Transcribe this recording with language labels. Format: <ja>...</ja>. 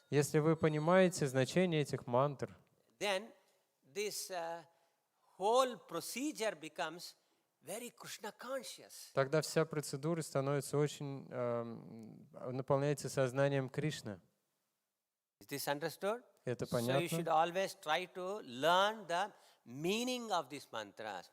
<ru>Если вы понимаете значение этих мантр,</ru> <en>then this whole procedure becomes very Krishna conscious.</en> <ru>тогда вся процедура становится очень, наполняется сознанием Кришны.</ru> <en>Is this understood?</en> <ru>Это</ru> <en>So you should</en> <ru>понятно?</ru> <en>always try to learn the meaning of these mantras.</en>